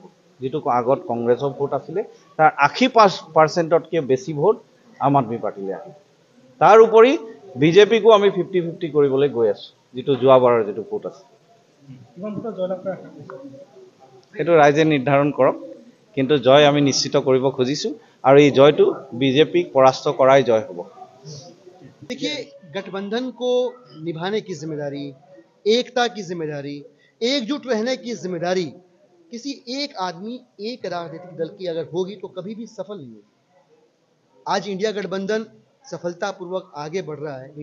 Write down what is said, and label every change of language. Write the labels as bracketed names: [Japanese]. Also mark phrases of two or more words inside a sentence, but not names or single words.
[Assamese] যিটো আগত কংগ্ৰেছৰ ভোট আছিলে তাৰ 80%তকৈ বেছি ভোট আম আদমি পাৰ্টিলৈ আহিব। তাৰ উপৰি বিজেপিকো আমি 50-50 কৰিবলৈ গৈ আছোঁ, যিটো যোৱাবাৰৰ যিটো ভোট আছে। সেইটো ৰাইজে নিৰ্ধাৰণ কৰক, কিন্তু জয় আমি নিশ্চিত কৰিব খুজিছোঁ আৰু এই জয়টো বিজেপিক পৰাস্ত কৰাই জয় হ'ব। [Hindi] देखिए, गठबंधन को निभाने की जिम्मेदारी, एकता की जिम्मेदारी, एकजुट रहने की जिम्मेदारी किसी एक आदमी, एक राजनीतिक दल की अगर होगी तो कभी भी सफल नहीं होगी। आज इंडिया गठबंधन सफलतापूर्वक आगे बढ़ रहा है।